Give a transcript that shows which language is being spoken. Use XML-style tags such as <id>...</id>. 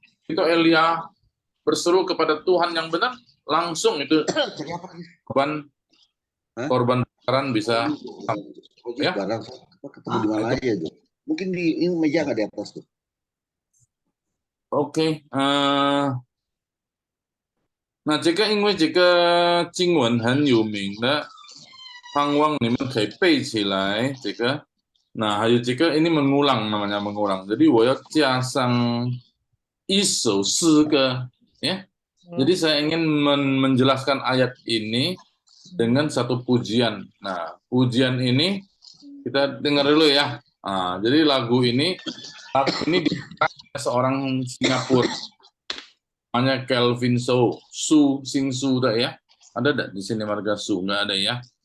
<id>Itu Elia berseru kepada Tuhan yang benar, langsung itu korban bakaran bisa ya. Ketemu di mana aja tuh? Mungkin di ini meja nggak di atas tuh. Oke. Nah, jika</id> <zh>Jingwen 很有名的盼望你们可以背起来这个。</zh> <id>Nah, jika ini mengulang namanya mengulang.</id> <zh>Jadi 我要加上一首诗歌 ya.</zh> <id>Jadi saya ingin menjelaskan ayat ini dengan satu pujian. Nah, pujian ini kita dengar dulu ya. Nah, jadi lagu ini diciptakan oleh seorang Singapura. Namanya Kelvin Su Sing Su ya. Ada enggak di sini marga Su? Enggak ada ya.</id>